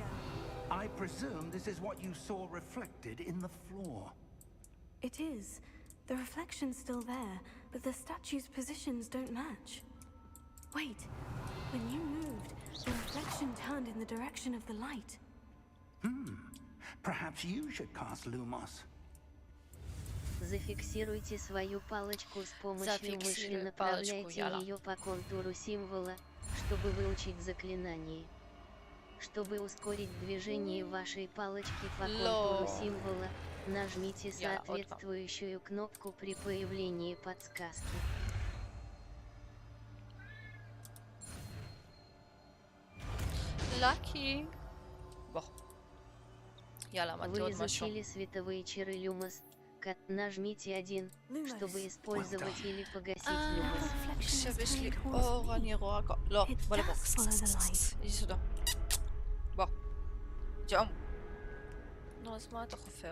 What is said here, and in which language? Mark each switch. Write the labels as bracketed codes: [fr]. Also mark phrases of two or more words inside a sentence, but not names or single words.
[en] I presume this is what you saw reflected in the floor. It is. The reflection's still there, but the statue's positions don't match. Wait. When you moved, the reflection turned in the direction of the light. Perhaps you should cast Lumos. [ru] Зафиксируйте свою палочку с помощью мыши, направляйте ее по контуру символа, чтобы выучить заклинание. Чтобы ускорить движение вашей палочки по контуру символа, нажмите соответствующую кнопку при появлении подсказки. [en] Lucky. [he] Bon. יאללה, [ru] Вы изучили световые чары Люмос. Нажмите 1, чтобы использовать или погасить Люмос. [he] עכשיו יש לי אור, אני רואה הכל. לא, בוא לפה. איזה סודה. בוא. ג'ום. נו, אז מה אתה חופר?